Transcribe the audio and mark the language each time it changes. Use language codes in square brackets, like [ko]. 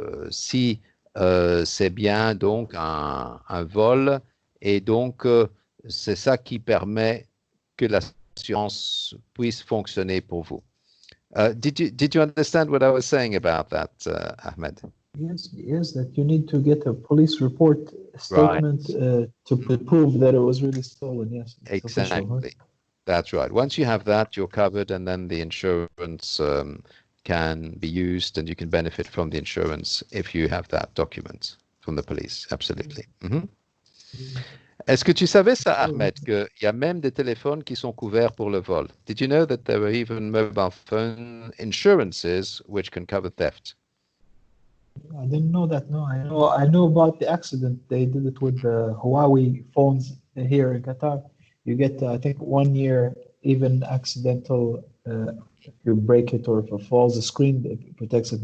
[fr] si c'est bien donc un vol et donc c'est ça qui permet que l'assurance puisse fonctionner pour vous. [en] Did you understand what I was saying about that, Ahmed? Yes, that you need to get a police report statement to prove that it was really stolen. Yes, exactly. Official, huh? That's right. Once you have that, you're covered, and then the insurance can be used, and you can benefit from the insurance if you have that document from the police. Absolutely. Mm-hmm. [fr] Est-ce que tu savais ça, Ahmed, qu'il y a même des téléphones qui sont couverts pour le vol? [en] Did you know that there were even mobile phone insurances which can cover theft? I didn't know that. No, I know about the accident. They did it with the Huawei phones here in Qatar. You get, I think, 1 year, even accidental, if you break it or if it falls, the screen it protects it.